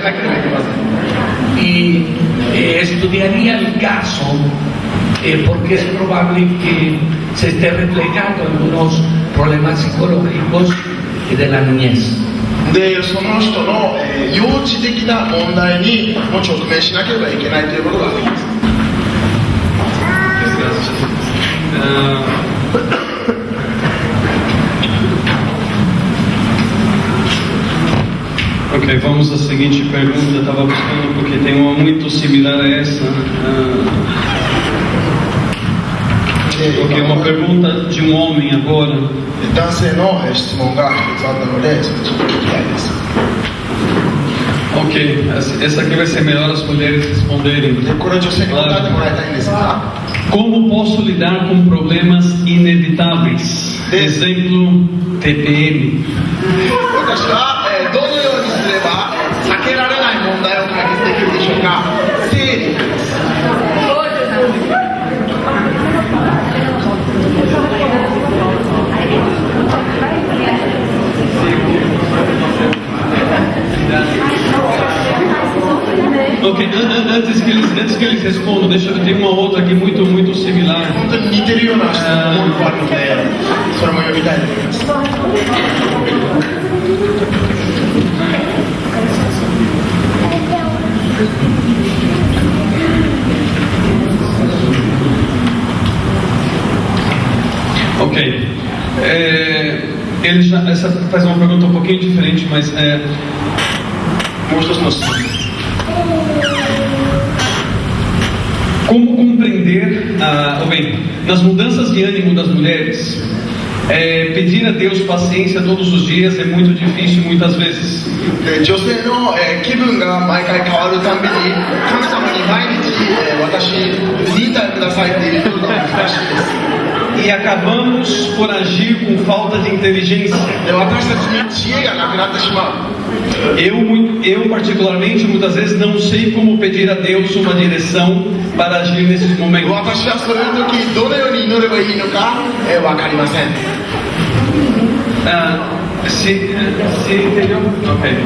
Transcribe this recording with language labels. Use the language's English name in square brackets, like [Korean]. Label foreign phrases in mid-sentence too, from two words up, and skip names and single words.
[Spanish] Y estudiaría el caso porque es probable que se esté reflejando algunos problemas psicológicos de la niñez. [Japanese] でその人の、幼稚的な問題にも直面しなければいけないということがあります。 [Portuguese] Ok, vamos à seguinte pergunta. Eu estava buscando porque tem uma muito similar a essa. Ok, uma pergunta de um homem agora. [Japanese] 男性の質問が一つあったので、それちょっと聞きたいです。 [Portuguese] Ok, essa aqui vai ser melhor as mulheres responderem. [Japanese] でこれ女性に答えてもらいたいんですが、 [Portuguese] Como posso lidar com problemas inevitáveis? Exemplo, TPM. [Japanese] 私は、どのようにすれば避けられない問題を解決できるでしょうか。生理です。 [Portuguese] Ok, antes que eles respondam, deixa eu ter uma outra aqui muito similar. [Japanese] 本当に似てるような質問もあるので、それも読みたいと思います。 [Portuguese] Ok. Essa faz uma pergunta um pouquinho diferente, mas como compreender, nas mudanças de ânimo das mulheres, pedir a Deus paciência todos os dias é muito difícil muitas vezes. [Japanese] で女性の、気分が毎回変わるたんびに神様に毎日、私忍耐くださいって言うのが難しいです。 [Portuguese] E acabamos por agir com falta de inteligência. [Japanese] で私たちに知恵がなくなってしまう。 [Portuguese] Eu particularmente muitas vezes não sei como pedir a Deus uma direção para agir nesses momentos. [Japanese] 私はそういう時どのように祈ればいいのか、分かりません。 [Spanish] ¿Entendió? Ok.